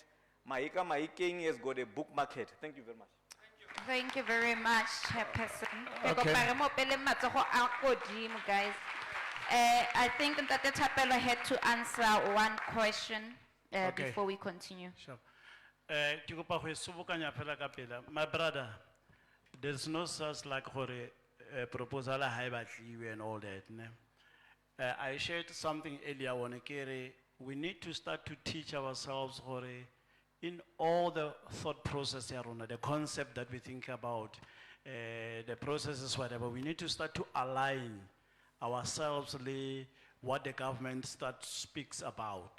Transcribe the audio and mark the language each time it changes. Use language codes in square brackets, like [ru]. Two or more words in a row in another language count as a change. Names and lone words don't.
[en] Maika Maiking has got a book market. Thank you very much. Thank you very much, Chairperson. Okay. Guys. I think that the Tapelo had to answer one question Okay. before we continue. Sure. [tn] Ke kopa go e sobokanya fela ka pela. [en] My brother, there's no such like a proposal [tn] ha e batliwe [en] and all that. Ne? I shared something earlier when we need to start to teach ourselves in all the thought process, the concept that we think about, the processes, whatever, we need to start to align ourselves with what the government speaks about.